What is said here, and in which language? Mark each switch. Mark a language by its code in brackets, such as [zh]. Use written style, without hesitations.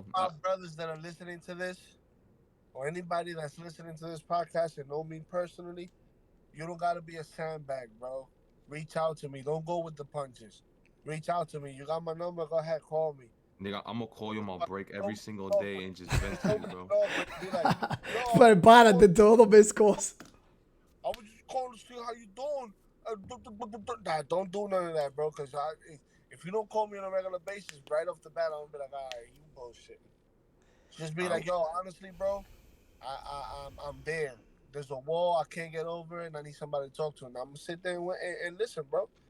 [en] of my brothers that are listening to this, or anybody that's listening to this podcast and know me personally, you don't gotta be a sandbag, bro. Reach out to me. Don't go with the punches. Reach out to me. You got my number. Go ahead, call me. Nigga, I'm gonna call you on my break every single day and just vent to you, bro. No, but be like, yo, [es] Prepara de todo, mis cosas. [en] I was just calling to see how you doing. Nah, don't do none of that, bro. Cause if you don't call me on a regular basis, right off the bat, I'm gonna be like, all right, you bullshit. Just be like, yo, honestly, bro, I'm there. There's a wall I can't get over, and I need somebody to talk to. And I'm gonna sit there and listen, bro.